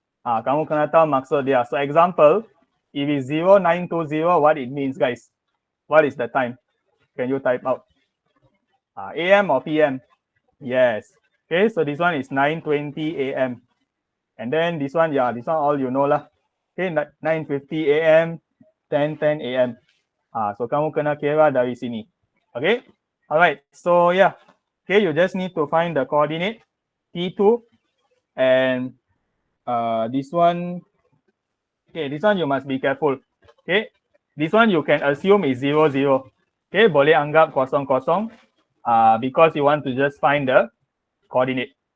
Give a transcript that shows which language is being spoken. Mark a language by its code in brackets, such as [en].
[ms] Kamu kena tahu maksud dia. [en] So example, if it's 0920, what it means, guys? What is the time? Can you type out? AM or PM? Yes. Okay, so this one is 9:20 AM. And then this one, yeah, this one all you know lah. Okay, 9:50 AM, 10:10 AM. [ms] So kamu kena kira dari sini. [en] Okay, all right. So yeah, okay, you just need to find the coordinate T2 and this one. Okay, this one you must be careful. Okay, this one you can assume is 0, 0. Okay, [ms] boleh anggap kosong kosong. [en] Because you want to just find the coordinate.